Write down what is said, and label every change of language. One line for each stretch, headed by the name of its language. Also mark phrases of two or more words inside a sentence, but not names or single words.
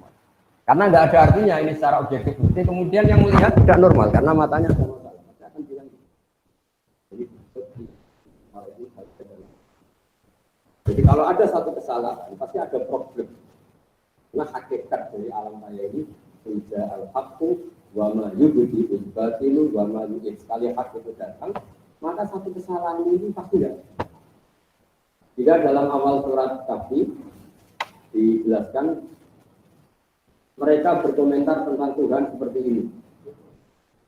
Indonesian: Karena nggak ada artinya ini secara objektif putih, kemudian yang melihat tidak normal karena matanya normal. Jadi kalau ada satu kesalahan, pasti ada problem. Nah hakikat dari alam raya ini
Arabic: جاء الحق وما يبدئ الباطل وما يعيد.
Indonesian: Sekali hak itu datang, maka satu kesalahan ini pasti ada. Jika dalam awal surat Kahfi dijelaskan, mereka berkomentar tentang Tuhan seperti ini.